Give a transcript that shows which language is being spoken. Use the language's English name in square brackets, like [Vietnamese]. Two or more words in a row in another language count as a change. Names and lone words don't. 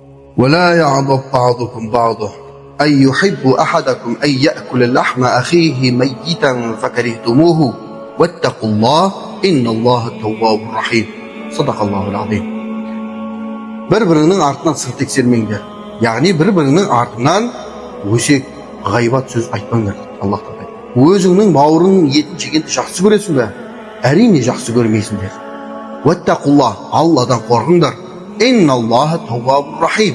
[Arabic] ولا يعضب بعضكم بعضا أن يحب أحدكم أن يأكل لحم أخيه ميتا فكرهتموه واتقوا الله إن الله التواب الرحيم. صدق الله العظيم. [Kazakh] Bir-birinin артынан сыр тексермеңдер. Яғни bir-birinin артынан өсек, ғайбат сөз айтпаңдар. Аллах тағала. Өзіңнің бауырыңның етін жегенді жақсы көресің бе? Әрине жақсы көрмейсіңдер. Ваттақуллах, Алладан қорқыңдар. [Arabic] إن الله تواب رحيم.